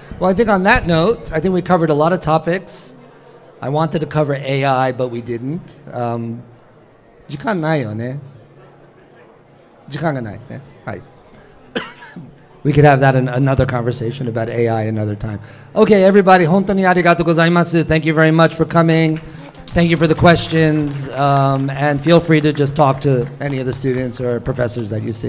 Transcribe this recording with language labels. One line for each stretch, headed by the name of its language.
English: Well, I think on that note, I think we covered a lot of topics. I wanted to cover AI, but we didn't.
Japanese: 時間ないよね。時間がないね。はい。
English: We could have that in another conversation about AI another time. Okay, everybody,
Japanese: 本当にありがとうございます。
English: Thank you very much for coming. Thank you for the questions, and feel free to just talk to any of the students or professors that you see.
Japanese: ありがとうございます。